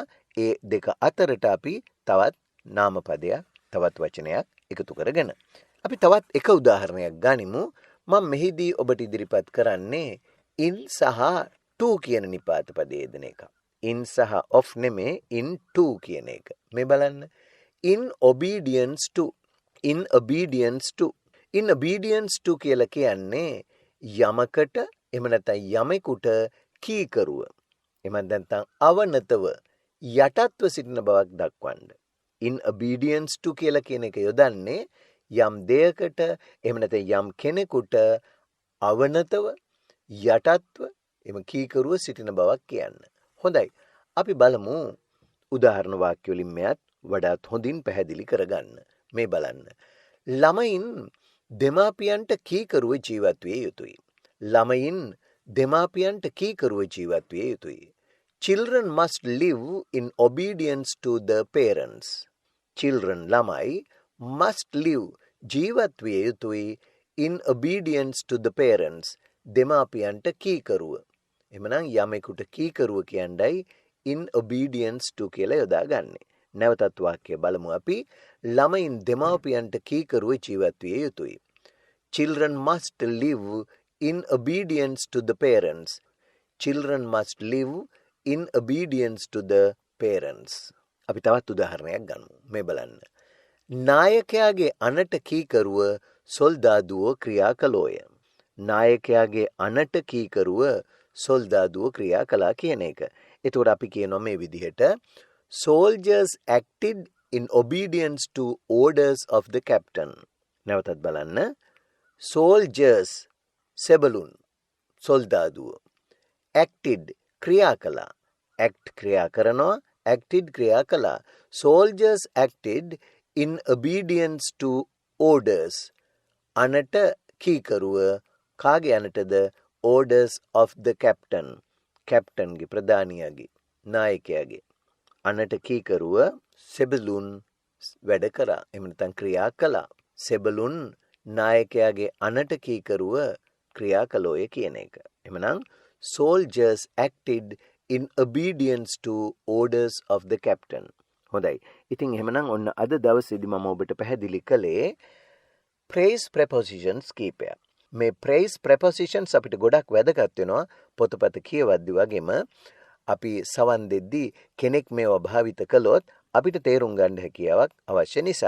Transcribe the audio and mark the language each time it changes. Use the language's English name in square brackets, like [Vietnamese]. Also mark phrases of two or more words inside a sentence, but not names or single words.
[Sinhala] ඒ දෙක අතරට අපි තවත් නාමපදයක්, තවත් වචනයක් එකතු කරගෙන. අපි තවත් එක උදාහරණයක් ගනිමු. මම මෙහිදී ඔබට ඉදිරිපත් කරන්නේ in සහ to කියන නිපාත පදයේ යෙදෙන එක. in සහ of නෙමේ [English] in to [Sinhala] කියන එක. මේ බලන්න. [English] in obedience to. in obedience to. in obedience to [Sinhala] කියලා කියන්නේ යමකට එහෙම නැත්නම් යමෙකුට කීකරුව. එහෙම නැත්නම් අවනතව යටත්ව සිටින බවක් දක්වන්න. [English] in obedience to [Sinhala] කියලා කියන එක යොදන්නේ යම් දෙයකට එහෙම නැත්නම් යම් කෙනෙකුට අවනතව යටත්ව එම කීකරුව සිටින බවක් කියන්න. හොඳයි. අපි බලමු උදාහරණ වාක්‍ය වලින් මෙයත් වඩාත් හොඳින් පැහැදිලි කරගන්න. මේ බලන්න. ළමයින් දෙමාපියන්ට කීකරුව ජීවත් විය යුතුයි. ළමයින් දෙමාපියන්ට කීකරුව ජීවත් විය යුතුයි. [English] Children must live in obedience to the parents. Children ළමයි must live [Sinhala] ජීවත් විය යුතුයි [English] in obedience to the parents. [Sinhala] දෙමාපියන්ට කීකරුව. එමනම් යමෙකුට කීකරුව කියන්නයි [English] in obedience to [Sinhala] කියලා යොදාගන්නේ. නැවතත් වාක්‍ය බලමු අපි. ළමයින් දෙමාපියන්ට කීකරුව ජීවත් විය යුතුයි. [English] Children must live in obedience to the parents. Children must live in obedience to the parents. [Sinhala] අපි තවත් උදාහරණයක් ගමු. මේ බලන්න. නායකයාගේ අනට කීකරුව සොල්දාදුවෝ ක්‍රියා කළෝය. නායකයාගේ අනට කීකරුව සොල්දාදුවෝ ක්‍රියා කළා කියන එක. එතකොට අපි කියනවා මේ විදිහට [English] soldiers acted in obedience to orders of the captain. [Sinhala] නැවතත් බලන්න. soldiers සෙබළුන් සොල්දාදුවෝ acted ක්‍රියා කළා. act ක්‍රියා කරනවා. acted ක්‍රියා කළා. [English] soldiers acted in obedience to orders. [Sinhala] අනට කීකරුව කාගේ අනටද? [English] orders of the captain. [Sinhala] captain ගේ ප්‍රධානියාගේ නායකයාගේ අනට කීකරුව සෙබළුන් වැඩ කරා. එහෙම නැත්නම් ක්‍රියා කළා. සෙබළුන් නායකයාගේ අනට කීකරුව ක්‍රියා කළෝය කියන එක. [English] එhmenan soldiers acted in obedience to orders of the captain. [Sinhala] හොඳයි. ඉතින් එහෙමනම් ඔන්න අද දවසේදී මම ඔබට පැහැදිලි කළේ [English] phrase prepositions [Sinhala] කීපයක්. මේ [English] phrase prepositions [Sinhala] අපිට ගොඩක් වැදගත් වෙනවා පොතපත කියවද්දි වගේම අපි සවන් දෙද්දී කෙනෙක් මේවා භාවිත කළොත් අපිට තේරුම් ගන්න හැකියාවක් අවශ්‍ය නිසා.